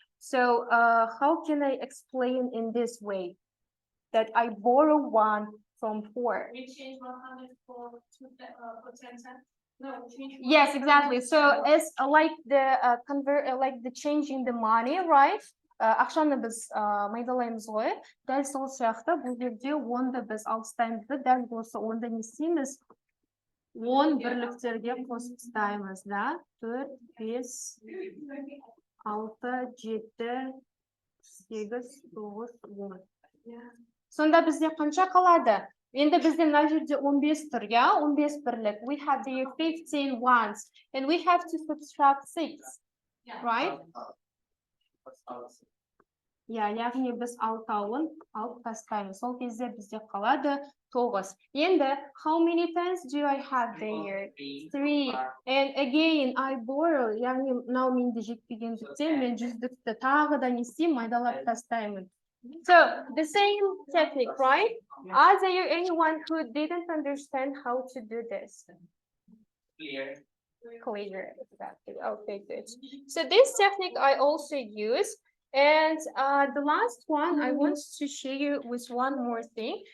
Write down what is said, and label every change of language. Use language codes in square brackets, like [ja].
[en] So how can I explain in this way that I borrow 1 from 4? We change 100 for 10 cents. No, change. Yes, exactly. So it's like the like the changing the money, right? [kk] Ақшаны біз майдалаймыз ғой. Дәл сол сияқты бұл жерде 10-ды біз алыстаймыз да, дәл осы 10-ды не істейміз? 10 бірліктерге қосып тастаймыз, да? 4, 5, 6, 7, 8, 9, 10. Сонда бізде қанша қалады? Енді бізде мына жерде 15 тұр, ja? 15 бірлік. [en] We have the 15 ones, and we have to subtract 6, right? [kk] Яғни біз 6-ауын алып тастаймыз. Сол кезде бізде қалады 9. Енді, [en] how many times do I have there? 3. And again, I borrow. [kk] Яғни, мынау менде жетпегендіктен мен 100-ді тағы да не істеймін? Майдалап тастаймын. [en] So, the same technique, right? Are there anyone who didn't understand how to do this? Clear. clear. Exactly. Okay, good. So this technique I also use. And the last one I want to share you with one more thing.